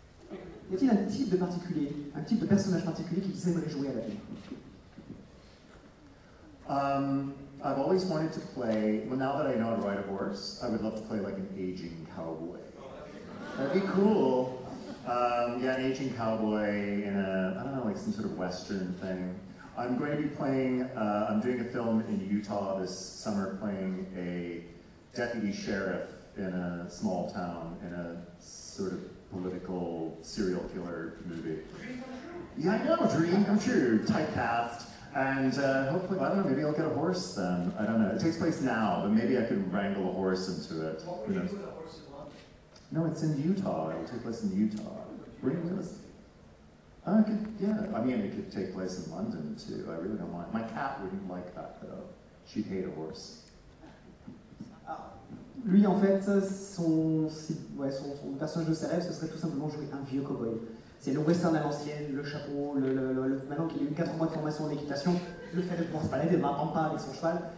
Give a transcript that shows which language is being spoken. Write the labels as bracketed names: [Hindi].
[French] Y a-t-il un type de particulier, un type de personnage particulier qu'ils aimeraient jouer à l'avenir? [English] I've always wanted to play, well now that I know how to ride a horse, I would love to play like an aging cowboy. That'd be cool. Yeah, an aging cowboy in a, I don't know, like some sort of western thing. I'm going to be playing, I'm doing a film in Utah this summer playing a deputy sheriff in a small town in a sort of political serial killer movie. Dream come true? Yeah, I know, dream come true, typecast. And hopefully, I don't know, maybe I'll get a horse then. I don't know, it takes place now, but maybe I could wrangle a horse into it. What would you do with a horse? No, it's in Utah. It'll take place in Utah. Bring this. I could, yeah. I mean, it could take place in London too. I really don't mind. My cat wouldn't like that though. She'd hate a horse. [French] Lui, en fait, son personnage de ses rêves, ce serait tout simplement jouer un vieux cowboy. C'est le western à l'ancienne, le chapeau, le maintenant qu'il a eu 4 mois de formation en équitation, le fait de pouvoir se balader dans un pampa avec son cheval.